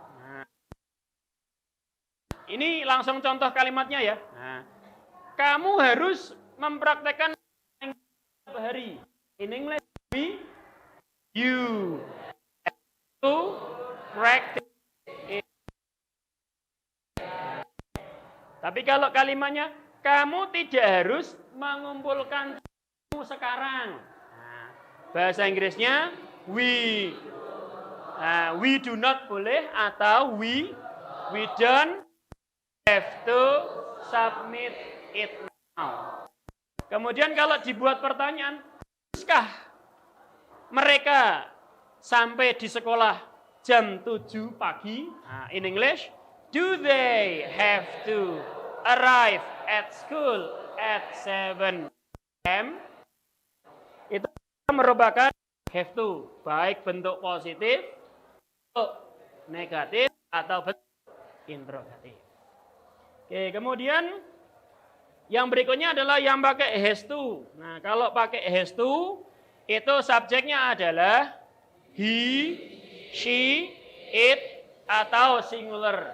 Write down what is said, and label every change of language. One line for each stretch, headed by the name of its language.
Indonesian: Nah, ini langsung contoh kalimatnya ya. Nah, kamu harus mempraktekkan setiap hari.
English: In English, you have to practice it.
Indonesian: Tapi kalau kalimatnya, kamu tidak harus mengumpulkan sekarang.
English: Nah,
Indonesian: bahasa Inggrisnya
English: we do not boleh atau we don't have to submit it now.
Indonesian: Kemudian kalau dibuat pertanyaan, haruskah mereka sampai di sekolah jam 7 pagi?
English: Nah, in English, do they have to arrive at school at 7 a.m.?
Indonesian: Itu merupakan have to, baik bentuk positif, bentuk negatif, atau bentuk interrogatif. Oke, kemudian yang berikutnya adalah yang pakai has to. Nah, kalau pakai has to, itu subjeknya adalah he, she, it, atau singular.